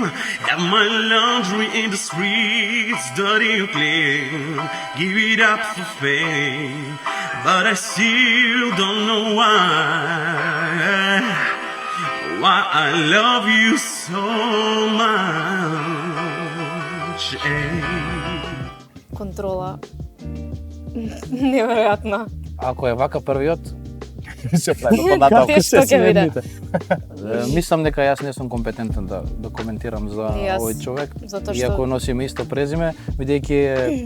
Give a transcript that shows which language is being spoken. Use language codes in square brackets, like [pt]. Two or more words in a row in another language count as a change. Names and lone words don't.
[en] Have my laundry in the streets, dirty and clean. Give it up for fame, but I still don't know why I love you so much. [mk] Контрола неверојатна. Ако е вака првиот, Се прави понатаму. Тешко ќе биде. мислам дека јас не сум компетентен да коментирам за овој човек, затоа што- иако носиме исто презиме, бидејќи е